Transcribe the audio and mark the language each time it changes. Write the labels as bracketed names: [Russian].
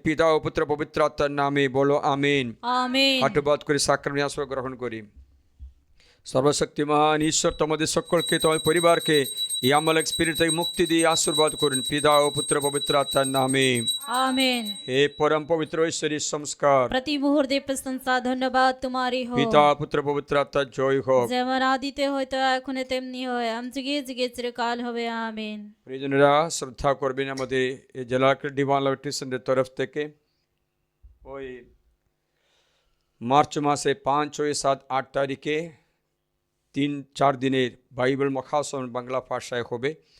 [Bangla] পিতা ও পুত্র পবিত্র আত্মার নামে বলো আমিন। হাঁটুবাদ করে সাক্রামেন্ট আশ্রয় গ্রহণ করি। সর্বশক্তিমান ঈশ্বর তোমাদের সকলকে, তোমার পরিবারকে এই আমলক স্পিরিট থেকে মুক্তি দিয়ে আশীর্বাদ করুন, পিতা ও পুত্র পবিত্র আত্মার নামে [Hindi] आमीन। [Bangla] হে পরম পবিত্র ঈশ্বরের সংস্কার, [Hindi] प्रति मुहूर्ते प्रशंसा धन्यवाद तुम्हारी हो। [Bangla] পিতা পুত্র পবিত্র আত্মার জয় হোক। যেমন আদিতে হয়তো এখন তেমনি হয়, আম যুগে যুগে চিরকাল হবে। আমিন। প্রিয়জনেরা, শ্রদ্ধা করবেন আমাদের এই জেলা ডিভাইন লাভ টিউশনের তরফ থেকে ওই মার্চ মাসে 5, 6, 7, 8 তারিখে 3-4 দিনের বাইবেল মহাসন বাংলা ভাষায় হবে।